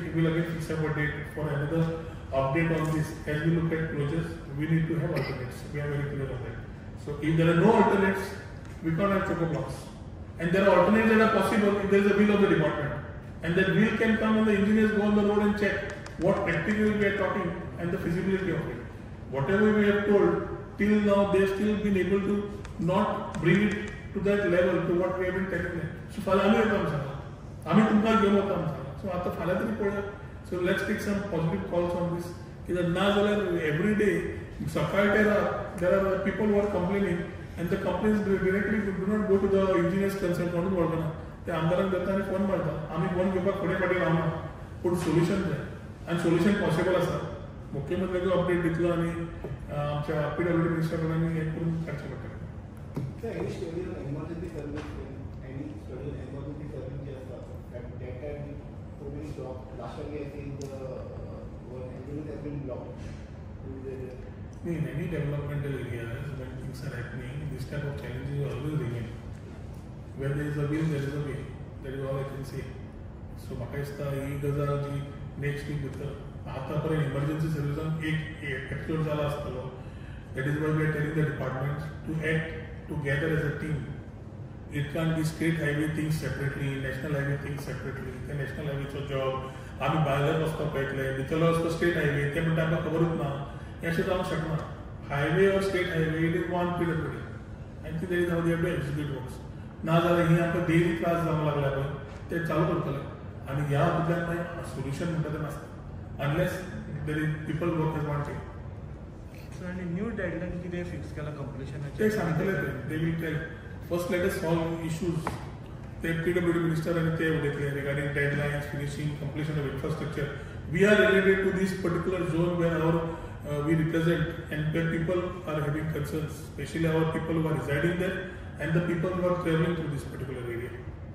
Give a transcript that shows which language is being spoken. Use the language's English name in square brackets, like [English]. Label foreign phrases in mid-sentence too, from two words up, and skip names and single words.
[English] we will again fix up a date for another update on this as we look at closures we need to have alternates we are very clear on that so if there are no alternates we can't have choco blocks and there are alternates that are possible if there is a will of the department and that will can come when the engineers go on the road and check what practically we are talking and the feasibility of it whatever we have told till now they still been able to not bring it to that level to what we have been telling them so फाल्यां [Konkani] आमी येता सांगता आमी तुमकां घेवन वता सांगता सो आतां फाल्यां तरी पळया सो [English] let's take some positive calls on this [Konkani] कित्याक ना जाल्यार [English] every day [Konkani] सकाळ ते रात [English] there are people were complaining and the complaints directly do not go to the engineers concerned [Konkani] कोणूच वळखना ते आमदारांक देता आनी फोन मारता आमी फोन घेवपाक फुडें फाटीं रावना पूण सोल्युशन जाय आनी सोल्युशन पॉसिबल आसा मुख्यमंत्र्याक अपडेट दितलो आनी आमच्या PWD मिनिस्टर कडल्यान हें करून काडचें पडटलें [English] Any study on emergency service, any study on emergency service just at that time so many stopped. Last year I think the ambulance has been blocked. In any developmental areas when things are happening, this type of challenges will always remain. Where there is a will, there is a way. That is all I can say. So [Konkani] म्हाका दिसता ही गजाल जी नेक्स्ट वीक भितर आतां पर्यंत इमर्जन्सी सर्विसान एक एपिसोड जाला आसतलो [English] that is why we are telling the departments to act together as a team. It can't be state highway things separately, national highway things separately. The national highway [Konkani] चो जॉब आमी भायल्यान वचपाक पळयतले भितरलो वचपाक स्टेट हायवे ते म्हणटा आमकां खबरूच ना हे असे जाऊ शकणार हायवे और स्टेट हायवे [English] it is one PWD [Konkani] आणि ते [English] how they have to execute works [Konkani] ना जाल्यार ही आमकां डेली त्रास जावंक लागल्या पळय ते चालू करतले आणि ह्या बदल्यान मागीर सोल्युशन म्हणटा तें नासता [English] unless there is people work as one team. [Konkani] आणि [English] new deadline [Konkani] कितें फिक्स केला कंप्लिशनाचे ते सांगतले [English] ते will tell first let us solve issues ते PWD मिनिस्टर [Konkani] आणि ते उलयतले [English] regarding deadlines finishing completion of infrastructure. we are related to this particular zone where our we represent and where people are having concerns, especially our people who are residing there and the people who are traveling through this particular area.